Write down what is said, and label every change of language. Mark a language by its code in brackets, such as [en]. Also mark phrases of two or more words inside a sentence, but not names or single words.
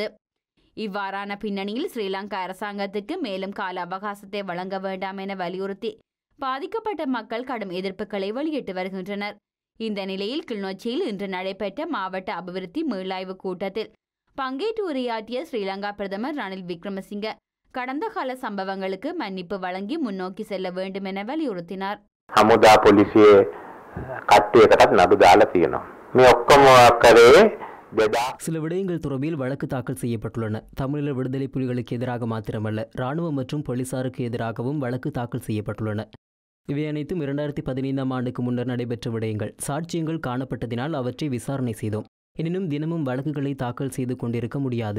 [ta] இவ்வாறான பின்னணியில் ஸ்ரீலங்கா அரசாங்கத்திற்கு மேலும் கால அவகாசத்தை வழங்க வேண்டாம் என வலியுறுத்தி பாதிக்கப்பட்ட மக்கள் கடும் எதிர்ப்புகளை வெளியிட்டு வருகின்றனர். இந்த நிலையில் கிளிநொச்சியில் இன்று நடைபெற்ற மாவட்ட அபிவிருத்தி மீளாய்வு கூட்டத்தில் பங்கேற்று உரையாற்றிய ஸ்ரீலங்கா பிரதமர் ரணில் விக்ரமசிங்க கடந்த கால சம்பவங்களுக்கு மன்னிப்பு வழங்கி முன்னோக்கி செல்ல வேண்டும் என வலியுறுத்தினார். [si] හමුදා පොලිසියේ කට්ටියකටත් නඩු දාලා තියෙනවා. මේ ඔක්කොම කරේ [ta] சில விடயங்கள் தொடர்பில் வழக்கு தாக்கல் செய்யப்பட்டுள்ளன. தமிழீழ விடுதலை புலிகளுக்கு எதிராக மாத்திரமல்ல, இராணுவம் மற்றும் போலீசாருக்கு எதிராகவும் வழக்கு தாக்கல் செய்யப்பட்டுள்ளன. இவை அனைத்தும் 2015 ஆண்டுக்கு முன்னர் நடைபெற்ற விடயங்கள். சாட்சியங்கள் காணப்பட்டதினால் அவற்றை விசாரணை செய்தோம். எனினும் தினமும் வழக்குகளை தாக்கல் செய்து கொண்டிருக்க முடியாது.